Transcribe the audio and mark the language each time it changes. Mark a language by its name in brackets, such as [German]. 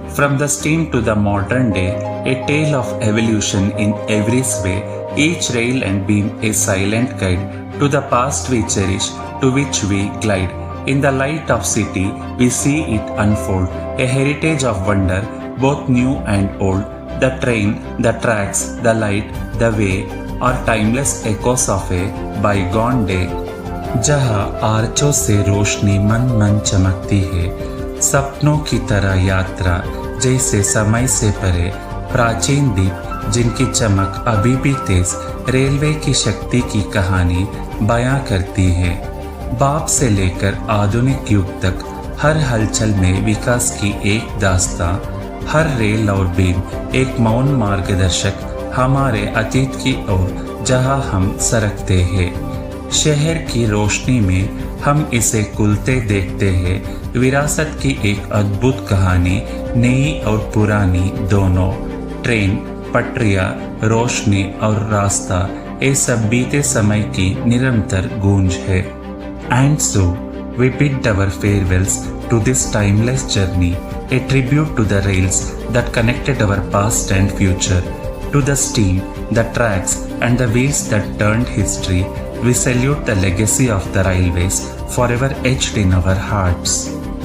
[English] From the steam to the modern day, a tale of evolution in every sway, each rail and beam a silent guide to the past we cherish, to which we glide. In the light of city, we see it unfold, a heritage of wonder, both new and old. The train, the tracks, the light, the way are timeless echoes of a bygone day. [Hindi] जहाँ आर्चों से रोशनी मन मन चमकती है, सपनों की तरह यात्रा जैसे समय से परे, प्राचीन दीप जिनकी चमक अभी भी तेज, रेलवे की शक्ति की कहानी बयां करती है। बाप से लेकर आधुनिक युग तक हर हलचल में विकास की एक दास्तां, हर रेल और बीम एक मौन मार्गदर्शक हमारे अतीत की ओर जहां हम सरकते हैं। शहर की रोशनी में हम इसे कुलते देखते हैं, विरासत की एक अद्भुत कहानी, नई और पुरानी दोनों। ट्रेन, पटरियां, रोशनी और रास्ता, ये सब बीते समय की निरंतर गूंज है। [English] And so we bid our farewells to this timeless journey, a tribute to the rails that connected our past and future, to the steam, the tracks, and the wheels that turned history. We salute the legacy of the railways, forever etched in our hearts.